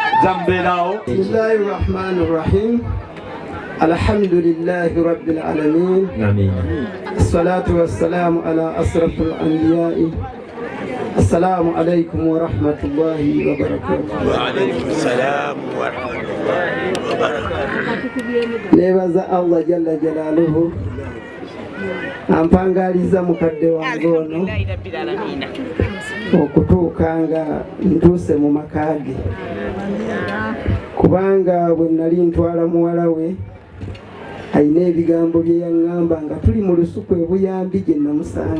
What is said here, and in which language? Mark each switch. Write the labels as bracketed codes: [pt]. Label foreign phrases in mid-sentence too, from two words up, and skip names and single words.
[lg] tambeerawo. [ar] بسم الله الرحمن الرحيم. الحمد لله رب العالمين. Amin. الصلاة والسلام على أشرف الأنبياء. السلام عليكم ورحمة الله وبركاته. وعليكم السلام ورحمة الله وبركاته. [lg] Nebaza Allah [ar] جل جلاله [lg] ampangaliza mukadde wange ono okutuuka nga ntuuse mu makaage, kubanga bwe nali ntwala muwala we ayina ebigambo bye yaŋŋamba nga tuli mu lusuku ebuyambi gye namusanga.